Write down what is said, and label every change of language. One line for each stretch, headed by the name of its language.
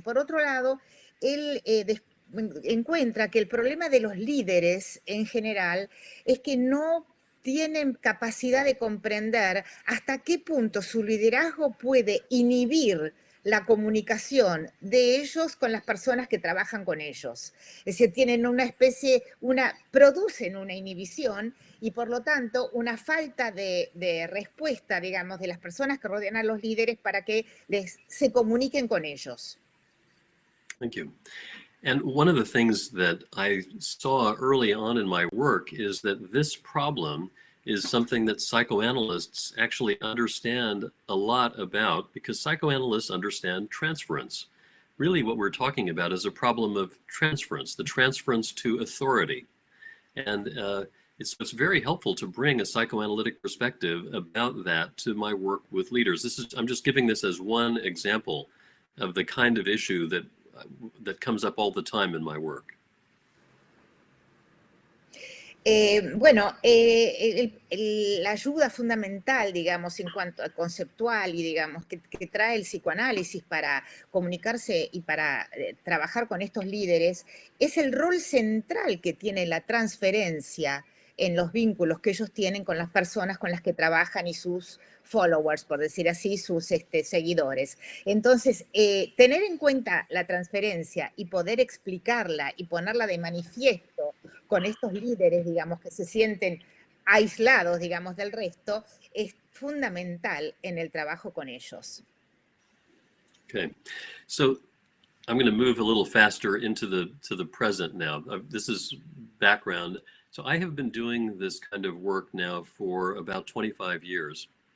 Spanish: Por otro lado, él encuentra que el problema de los líderes en general es que no tienen capacidad de comprender hasta qué punto su liderazgo puede inhibir la comunicación de ellos con las personas que trabajan con ellos. Es decir, tienen producen una inhibición y por lo tanto una falta de respuesta, digamos, de las personas que rodean a los líderes para que se comuniquen con ellos.
English: Thank you. And one of the things that I saw early on in my work is that this problem is something that psychoanalysts actually understand a lot about, because psychoanalysts understand transference. Really what we're talking about is a problem of transference, the transference to authority. And it's very helpful to bring a psychoanalytic perspective about that to my work with leaders. I'm just giving this as one example of the kind of issue that comes up all the time in my work.
Spanish: Bueno, la ayuda fundamental, digamos, en cuanto a conceptual y, digamos, que trae el psicoanálisis para comunicarse y para trabajar con estos líderes, es el rol central que tiene la transferencia en los vínculos que ellos tienen con las personas con las que trabajan y sus followers, por decir así, sus seguidores. Entonces, tener en cuenta la transferencia y poder explicarla y ponerla de manifiesto con estos líderes, digamos, que se sienten aislados, digamos, del resto, es fundamental en el trabajo con ellos.
English: Okay, so I'm going to move a little faster into the present now. This is background. So I have been doing this kind of work now for about 25 years.